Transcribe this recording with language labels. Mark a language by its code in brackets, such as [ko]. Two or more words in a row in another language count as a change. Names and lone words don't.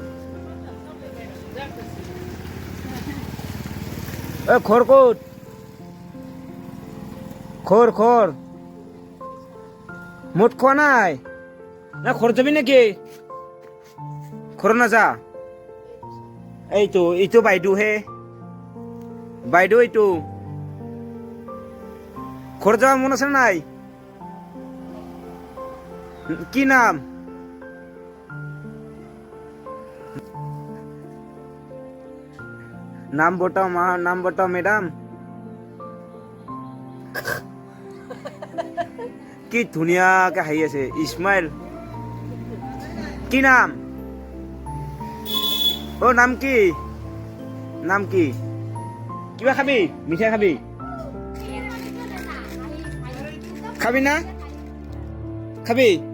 [as] ঘৰ ক'ত ঘৰ মুঠ খোৱা নাই না ঘৰত যাবি নেকি ঘৰত নাযা এইটো বাইদেউ এইটো ঘৰত যাব মন আছে নাই কি নাম [hi] नाम बताओ मैडम [as] কি ধুনীয়াকে হাঁহি আছে ইসমাইল কি নাম ও নাম কি কিবা খাবি মিঠাই খাবি না খাবি